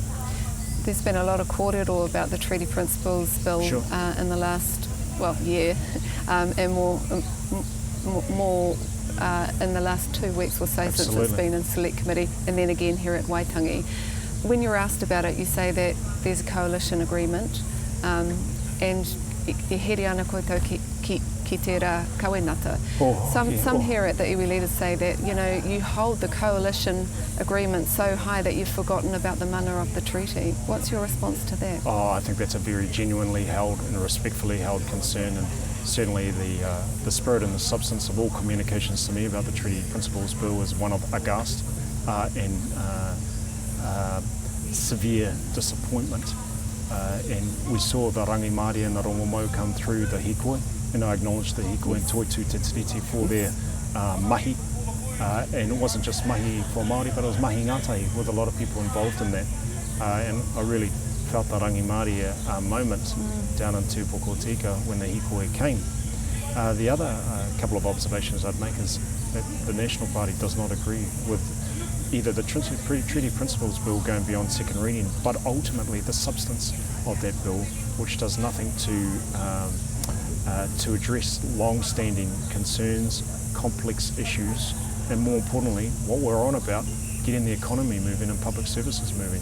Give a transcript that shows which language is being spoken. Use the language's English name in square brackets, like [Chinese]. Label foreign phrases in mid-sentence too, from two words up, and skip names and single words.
[English] There's been a lot of kōrero about the Treaty Principles Bill in the last year, and more in the last 2 weeks or so. Absolutely. Since it's been in Select Committee and then again here at Waitangi. When you're asked about it, you say that there's a coalition agreement, and [Māori] e here ana koutou ki te rā kawinata. [English] Some here at the iwi leaders say that, you know, you hold the coalition agreement so high that you've forgotten about the mana of the treaty. What's your response to that? Oh, I think that's a very genuinely held and respectfully held concern, and certainly the spirit and the substance of all communications to me about the Treaty Principles Bill is one of aghast and severe disappointment and we saw the [Māori] rangi Māori [English] and the rongomau come through the hikoi, and I acknowledged the hikoi and toitu te tiriti for their mahi. And it wasn't just mahi for Māori, but it was [Māori] mahi ngātahi [English] with a lot of people involved in that. And I really felt the [Māori] rangi Māori [English] moment down in Tama Potaka when the hikoi came. The other couple of observations I'd make is that the National Party does not agree with either the Treaty Principles Bill going beyond second reading, but ultimately the substance of that bill, which does nothing to address long-standing concerns, complex issues, and more importantly, what we're on about, getting the economy moving and public services moving.